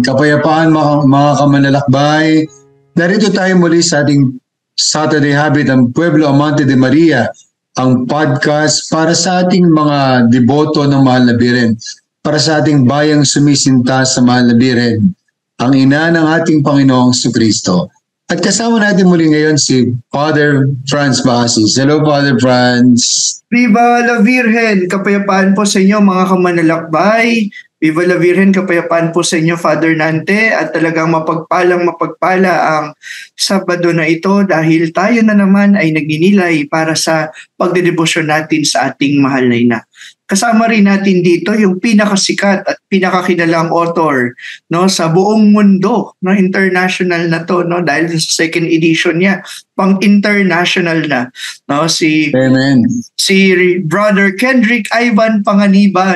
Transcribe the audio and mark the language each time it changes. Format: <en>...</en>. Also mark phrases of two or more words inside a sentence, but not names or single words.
<tl>Kapayapaan mga kamanlalakbay. Narito tayo muli sa ating Saturday Habit ng Pueblo Amante de Maria, ang podcast para sa ating mga deboto ng Mahal na Birhen, para sa ating bayang sumisinta sa Mahal na Birhen, ang ina ng ating Panginoong Jesucristo. At kasama natin muli ngayon si Father Franz Bahasis.</tl> <en>Hello, Father Franz.</en> <es>Viva la Virgen!</es> <tl>Kapayapaan po sa inyo mga kamanlalakbay.</tl> <es>Viva la Virgen,</es> <tl>kapayapaan po sa inyo, Father Nante, at talagang mapagpala ang Sabado na ito dahil tayo na naman ay nagninilay para sa pagdedebosyon natin sa ating mahal na ina. Kasama rin natin dito yung pinakasikat at pinakakilalang author, no, sa buong mundo, no, international na to, no, dahil sa</tl> <en>second edition</en> <tl>niya, pang-international na, no, si Brother Kendrick Ivan Panganiban.</tl>